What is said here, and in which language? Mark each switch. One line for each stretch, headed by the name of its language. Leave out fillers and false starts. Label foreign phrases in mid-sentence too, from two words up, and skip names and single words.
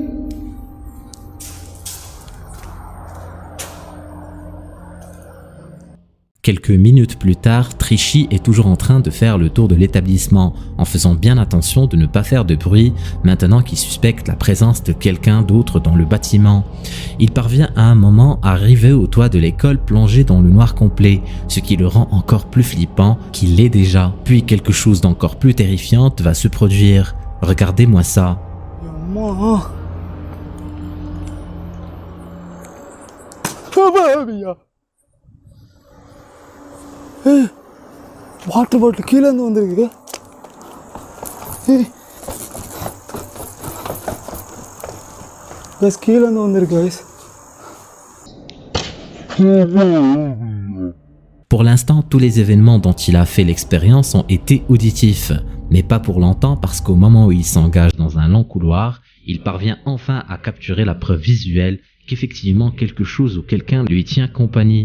French: Quelques minutes plus tard, Trichy est toujours en train de faire le tour de l'établissement, en faisant bien attention de ne pas faire de bruit, maintenant qu'il suspecte la présence de quelqu'un d'autre dans le bâtiment. Il parvient à un moment à arriver au toit de l'école plongé dans le noir complet, ce qui le rend encore plus flippant qu'il l'est déjà. Puis quelque chose d'encore plus terrifiant va se produire. Regardez-moi ça.
Tamil: Yamma. Hey,
English: water bottle
Tamil: கீழ இருந்து வந்திருக்கு.
English: Hey. Guys,
Tamil: கீழ இருந்து வந்திருக்கு guys.
French: Pour l'instant, tous les événements dont il a fait l'expérience ont été auditifs, mais pas pour longtemps parce qu'au moment où il s'engage dans un long couloir, il parvient enfin à capturer la preuve visuelle qu'effectivement quelque chose ou quelqu'un lui tient compagnie.